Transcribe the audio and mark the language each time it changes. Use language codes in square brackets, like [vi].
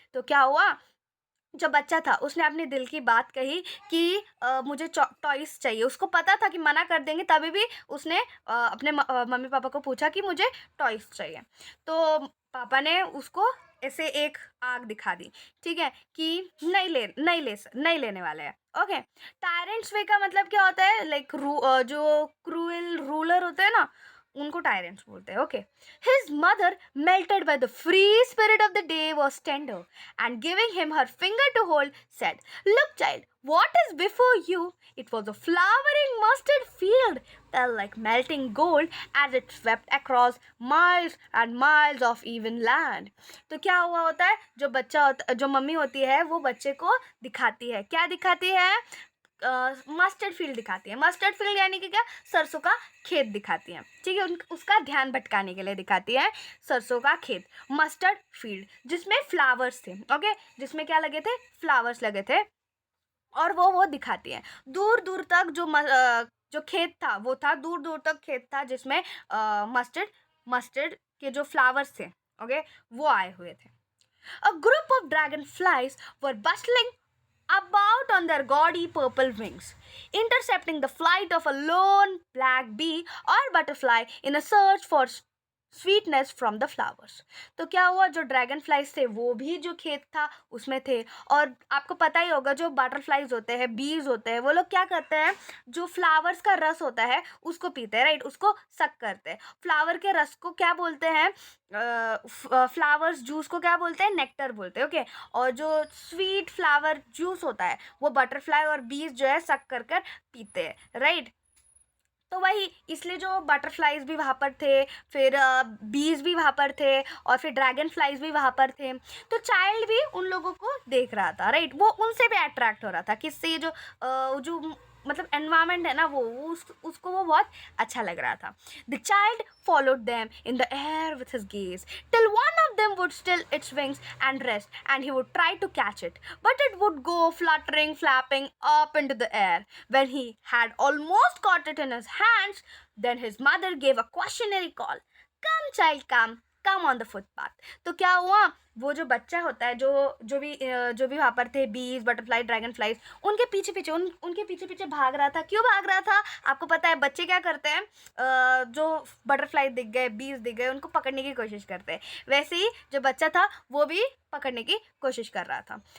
[hi] तो क्या हुआ, जो बच्चा था उसने अपने दिल की बात कही कि मुझे टॉयज चाहिए। उसको पता था कि मना कर देंगे, तभी भी उसने अपने मम्मी पापा को पूछा कि मुझे टॉयज चाहिए। तो पापा ने उसको ऐसे एक आग दिखा दी। ठीक है, कि नहीं लेने वाले हैं। ओके, टायरेंट्स वे का मतलब क्या होता है? लाइक जो क्रूएल रूलर होते हैं ना, उनको टायरेंट्स बोलते हैं। [en] Okay, his mother melted by the free spirit of the day was tender and giving him her finger to hold said, look child, What is before you? It was a flowering mustard field, felt like melting gold as it swept across miles and miles of even land. [hi] तो क्या हुआ होता है, जो mummy होती है वो बच्चे को दिखाती है, क्या दिखाती है? मस्टर्ड फील्ड दिखाती है। मस्टर्ड फील्ड यानी कि क्या? सरसों का खेत दिखाती है, ठीक है। उसका ध्यान भटकाने के लिए दिखाती है सरसों का खेत, मस्टर्ड फील्ड, जिसमें फ्लावर्स थे। ओके, जिसमें क्या लगे थे? फ्लावर्स लगे थे। और वो दिखाती है दूर दूर तक जो खेत था वो था, दूर दूर तक खेत था जिसमें मस्टर्ड मस्टर्ड के जो फ्लावर्स थे, ओके, वो आए हुए थे। [en] A group of dragonflies were bustling about on their gaudy purple wings, intercepting the flight of a lone black bee or butterfly in a search for sweetness from the flowers. [hi] तो क्या हुआ, जो dragon flies थे वो भी जो खेत था उसमें थे। और आपको पता ही होगा जो बटरफ्लाइज होते हैं, बीज होते हैं, वो लोग क्या करते हैं, जो फ्लावर्स का रस होता है उसको पीते हैं, राइट, उसको सक करते हैं। फ्लावर के रस को क्या बोलते हैं? फ्लावर्स जूस को क्या बोलते हैं? नेक्टर बोलते हैं, ओके। और जो स्वीट फ्लावर जूस होता है वो बटरफ्लाई और बीज जो है सक कर कर पीते हैं, राइट। तो वही, इसलिए जो बटरफ्लाइज भी वहाँ पर थे, फिर बीज भी वहाँ पर थे, और फिर ड्रैगन फ्लाइज भी वहाँ पर थे। तो चाइल्ड भी उन लोगों को देख रहा था, राइट, वो उनसे भी अट्रैक्ट हो रहा था। किससे? जो मतलब एनवायरमेंट है ना, उसको वो बहुत अच्छा लग रहा था। [en] The child followed them in the air with his gaze, till one of them would still its wings and rest, and he would try to catch it, but it would go fluttering, flapping up into the air. When he had almost caught it in his hands, then his mother gave a cautionary call. Come, child, come on the footpath. [hi] तो क्या हुआ, वो जो बच्चा होता है, जो भी वहाँ पर थे, बीज, बटरफ्लाई, ड्रैगन फ्लाइज, उनके पीछे पीछे उनके पीछे पीछे भाग रहा था। क्यों भाग रहा था? आपको पता है बच्चे क्या करते हैं? जो बटरफ्लाई दिख गए, बीज दिख गए, उनको पकड़ने की कोशिश करते हैं। वैसे ही जो बच्चा था वो भी पकड़ने की कोशिश कर रहा था।